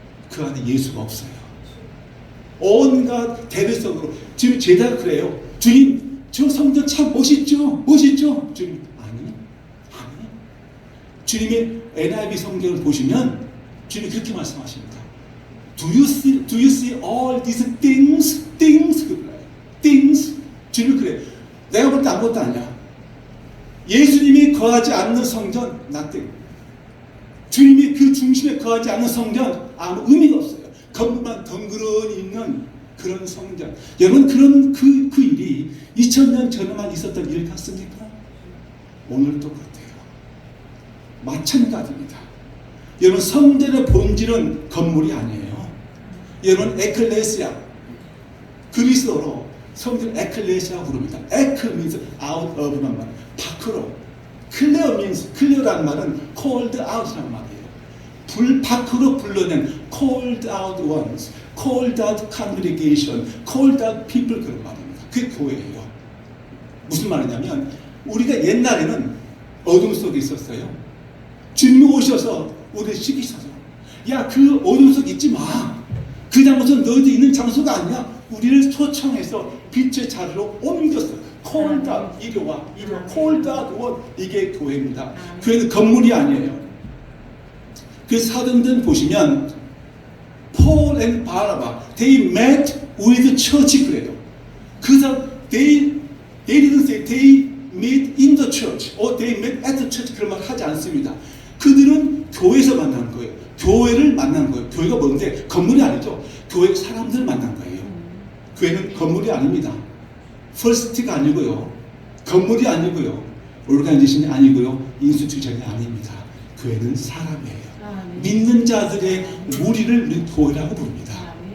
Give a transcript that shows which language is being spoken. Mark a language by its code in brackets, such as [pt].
[ko] 그 안에 예수가 없어요. 온갖 대대적으로 지금 제자가 그래요. 주님, 저 성전 참 멋있죠? 멋있죠? 주님, 아니. 주님이 NIV 성경을 보시면 주님이 그렇게 말씀하십니다. [en] Do you see all these things? Things. [ko] 주님이 그래. 내가 볼 때 아무것도 아니야. 예수님이 거하지 않는 성전, [en] nothing. [ko] 주님이 그 중심에 거하지 않는 성전, 아무 의미가 없어요. 건물만 덩그러니 있는 그런 성전. 여러분 그런 그 일이 2000년 전에만 있었던 일 같습니까? 오늘 똑같아요. 마찬가지입니다. 여러분 성전의 본질은 건물이 아니에요. 여러분 에클레시아, 그리스어로 성전 에클레시아 부릅니다. 에크 [en] means out of [ko] 란 말, 밖으로. 클레어 means 클레어라는 말은 [en] called out [ko] 라는 말이에요. 밖으로 불러낸 [en] called out ones, called out congregation, called out people [ko] 그런 말입니다. 그게 교회예요. 무슨 말이냐면 우리가 옛날에는 어둠 속에 있었어요. 주님이 오셔서 우리를 시키셔서 야 그 어둠 속에 있지 마. 그 장소는 너희들 있는 장소가 아니야. 우리를 초청해서 빛의 자리로 옮겼어. [en] called out, [ko] 이리 와. [en] called out one. [ko] 이게 교회입니다. 교회는 건물이 아니에요. 그 사도행전 보시면 [en] Paul and Barnabas, they met with the church [ko] 그래요. 그래서 [en] they didn't say they met in the church or they met at the church [ko] 그런 말 하지 않습니다. 그들은 교회에서 만난 거예요. 교회를 만난 거예요. 교회가 뭔데? 건물이 아니죠. 교회 사람들 만난 거예요. 교회는 건물이 아닙니다. 퍼스트가 아니고요. 건물이 아니고요. 오르가니제이션이 아니고요. 인스티튜션이 아닙니다. 교회는 사람이에요. 믿는 자들의 무리를 교회라고 부릅니다.